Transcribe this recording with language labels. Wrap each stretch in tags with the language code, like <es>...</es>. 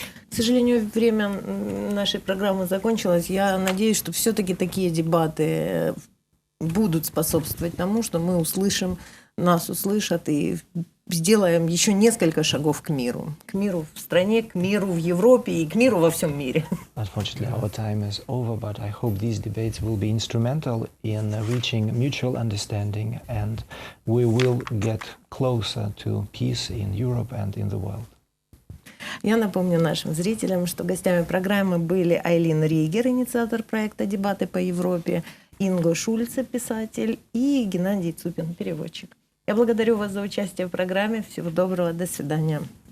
<ru>К сожалению, время нашей программы закончилось. Я надеюсь, что все-таки такие дебаты будут способствовать тому, что мы услышим, нас услышат и сделаем еще несколько шагов к миру. К миру в стране, к миру в Европе и к миру во всем мире.</ru> <en>Unfortunately, our time is over, but I hope these debates will be instrumental in reaching mutual understanding, and we will get closer to peace in Europe and in the world.</en> <ru>Я напомню нашим зрителям, что гостями программы были Айлин Ригер, инициатор проекта «Дебаты по Европе», Инго Шульце, писатель, и Геннадий Цупин, переводчик. Я благодарю вас за участие в программе. Всего доброго. До свидания.</ru>